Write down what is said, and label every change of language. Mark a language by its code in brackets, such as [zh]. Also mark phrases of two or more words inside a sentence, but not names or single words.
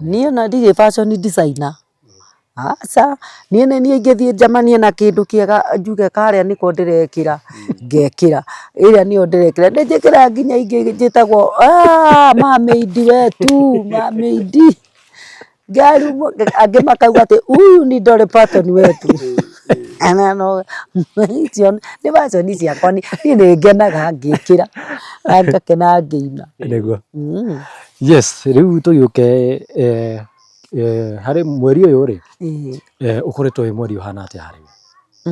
[ki] Niĩ ona ndirĩ [en] fashion designer. [ki] Aca, niĩ ingĩthiĩ njemanie na kĩndũ kĩega njuge karĩa nĩko ndĩrekĩra, ngekĩra. Ĩrĩa nĩyo ndĩrekĩra. Ndĩnjĩkĩra nginya ingĩ njĩtagwo mermaid wetu, mermaid. Angĩ makauga atĩ [sw] huyu ni Dolly Parton wetu. [ki] Icio nĩ fashion ciakwa, niĩ nĩngenaga ngĩkĩra, na ngakena ngĩina. Nĩguo. Yes, rĩu tũgĩũke harĩ mweri ũyũ rĩ, ũkoretwo wĩ mweri ũhana atĩa harĩ we?